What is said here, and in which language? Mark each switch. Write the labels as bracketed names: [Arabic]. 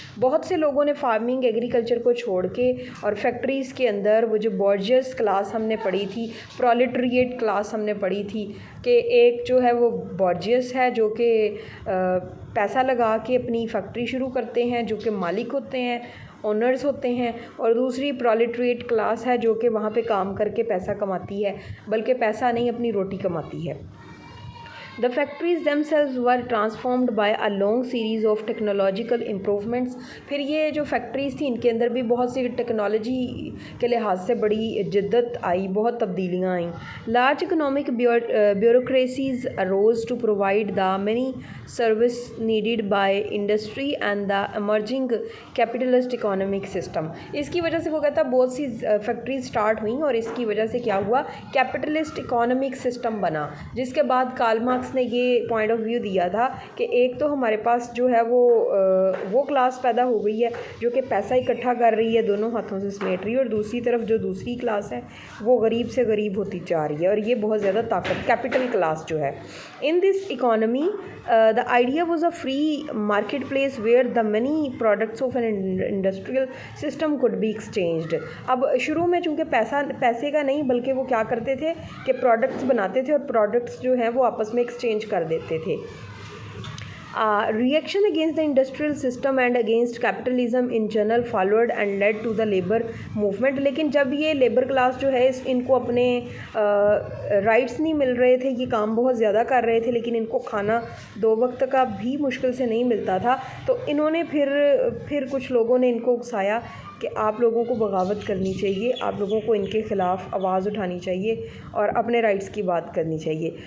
[Hindi] बहुत से लोगों ने फार्मिंग, एग्रीकल्चर को छोड़ के और फैक्ट्रीज़ के अंदर वो जो बॉर्जियस क्लास हमने पढ़ी थी, प्रोलेटरिएट क्लास हमने पढ़ी थी कि एक जो है वो बॉर्जियस है जो कि पैसा लगा के अपनी फैक्ट्री शुरू करते हैं, जो कि मालिक होते हैं, ओनर्स होते हैं, और दूसरी प्रोलेटरिएट क्लास है जो कि वहाँ पे काम करके पैसा कमाती है, बल्कि पैसा नहीं अपनी रोटी कमाती है. [English] The factories themselves were transformed by a long series of technological improvements. [Hindi] फिर ये जो फैक्ट्रीज़ थी इनके अंदर भी बहुत सी टेक्नोलॉजी के लिहाज से बड़ी जिद्दत आई, बहुत तब्दीलियाँ आईं. [English] Large economic bureaucracies arose to provide the many service needed by industry and the emerging capitalist economic system. [Hindi] इसकी वजह से वो कहता है बहुत सी फैक्ट्रीज स्टार्ट हुई और इसकी वजह से क्या हुआ, कैपिटलिस्ट इकोनॉमिक सिस्टम बना. जिसके बाद कार्ल मार्क्स ने ये पॉइंट ऑफ व्यू दिया था कि एक तो हमारे पास जो है वो क्लास पैदा हो गई है जो कि पैसा इकट्ठा कर रही है, दोनों हाथों से समेट रही है, और दूसरी तरफ जो दूसरी क्लास है वो गरीब से गरीब होती जा रही है, और ये बहुत ज़्यादा ताकत, कैपिटल क्लास जो है. [English] In this economy the idea was a free market place where the money products of an industrial system could be exchanged. [Hindi] अब शुरू में चूँकि पैसे का नहीं बल्कि वो क्या करते थे कि प्रोडक्ट्स बनाते थे और प्रोडक्ट्स जो हैं वो आपस में एक्सचेंज कर देते थे. [English] Reaction against the industrial system and against capitalism in general followed and led to the labor movement. [Hindi] लेकिन जब ये लेबर क्लास जो है इनको अपने राइट्स नहीं मिल रहे थे, ये काम बहुत ज़्यादा कर रहे थे लेकिन इनको खाना 2 वक्त का भी मुश्किल से नहीं मिलता था, तो इन्होंने फिर कुछ लोगों ने इनको उकसाया कि आप लोगों को बगावत करनी चाहिए, आप लोगों को इनके ख़िलाफ़ आवाज़ उठानी चाहिए और अपने राइट्स की बात करनी चाहिए.